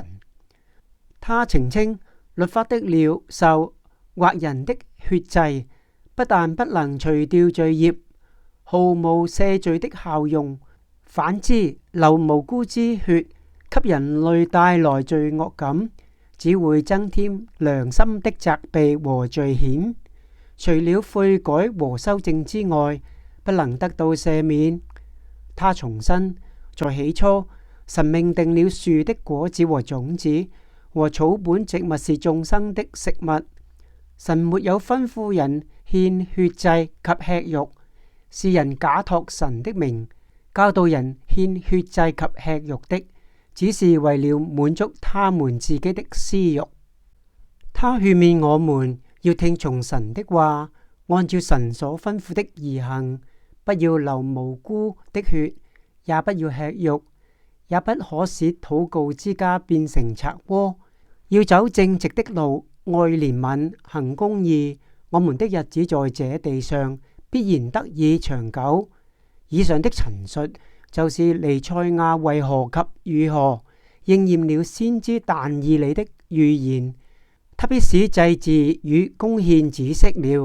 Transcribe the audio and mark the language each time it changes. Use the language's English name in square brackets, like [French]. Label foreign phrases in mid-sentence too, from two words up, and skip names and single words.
[Chinese] 他澄清律法的鳥獸或人的血祭，不但不能除掉罪孽，毫無赦罪的效用，反之流無辜之血給人類帶來罪惡感，只會增添良心的責備和罪愆。除了悔改和修正之外，不能得到赦免。他重申，在起初神命定了樹的果子和種子和草本植物是眾生的食物。神沒有吩咐人獻血祭及吃肉，是人假託神的名教導人獻血祭及吃肉的，只是為了滿足他們自己的私欲。他勸勉我們要聽從神的話，按照神所吩咐的而行，不要流無辜的血，也不要吃肉，也不可使禱告之家變成賊窩，要走正直的路，愛憐憫，行公義，我們的日子在這地上必然得以長久。以上的陳述就是彌賽亞為何及如何應驗了先知但以理的預言，他必使祭祀與供獻止息了。